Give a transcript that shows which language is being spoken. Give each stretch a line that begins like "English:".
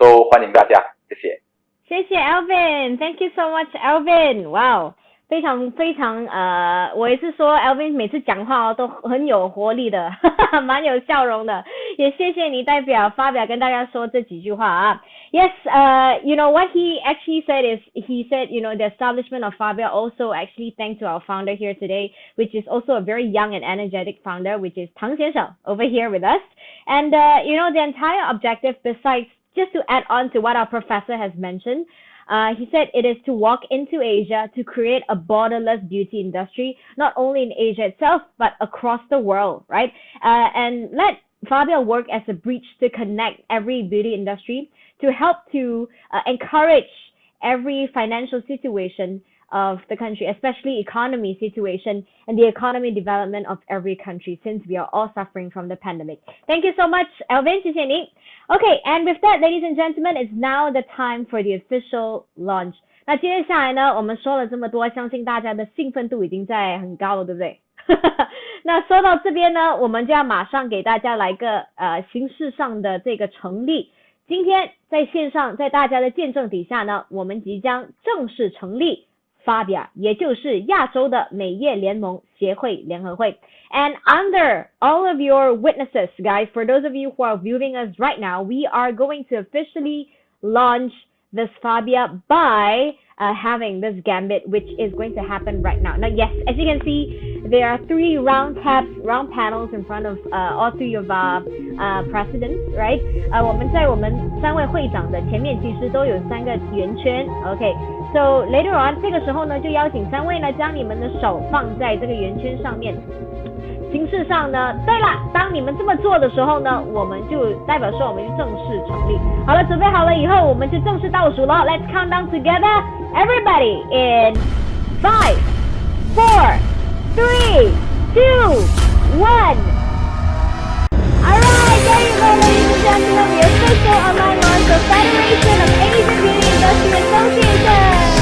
Chinese: 欢迎大家，谢谢。谢谢 Alvin，
English: Thank you so much Alvin，
Chinese: 哇，非常我也是说 Alvin 每次讲话都很有活力的，蛮有笑容的，也谢谢你代表发表跟大家说这几句话啊。
English: Yes, what he actually said is, he said, the establishment of Fabia also actually thanks to our founder here today, which is also a very young and energetic founder, which is Tang Xiansheng over here with us. And, the entire objective, besides just to add on to what our professor has mentioned, he said it is to walk into Asia to create a borderless beauty industry, not only in Asia itself, but across the world, right? And let Fabia work as a bridge to connect every beauty industry, to help to encourage every financial situation of the country, especially economy situation and the economy development of every country, since we are all suffering from the pandemic. Thank you so much, Alvin.
Chinese: 谢谢你。
English: Okay, and with that, ladies and gentlemen, it's now the time for the official launch.
Chinese: 那接下来呢，我们说了这么多，相信大家的兴奋度已经在很高了，对不对？那说到这边呢，我们就要马上给大家来个形式上的这个成立。今天在线上，在大家的见证底下呢，我们即将正式成立Fabia， 也就是亚洲的美业联盟协会联合会。
English: And under all of your witnesses, guys, for those of you who are viewing us right now, we are going to officially launch this Fabia by having this gambit, which is going to happen right now. Now, yes, as you can see, there are 3 round panels in front of all 3 of our presidents, right?
Chinese: 我们在我们3位会长的前面其实都有3个圆圈 ，OK?
English: So later on
Chinese: 这个时候呢，就邀请3位呢将你们的手放在这个圆圈上面。形式上呢，对了，当你们这么做的时候呢，我们就代表说我们就正式成立。好了，准备好了以后，我们就正式倒数了。
English: Let's count down together, everybody, in 5, 4, 3, 2, 1. Alright, there you go, ladies and gentlemen, the official online launch of Federation of Asian Beauty Industry Association.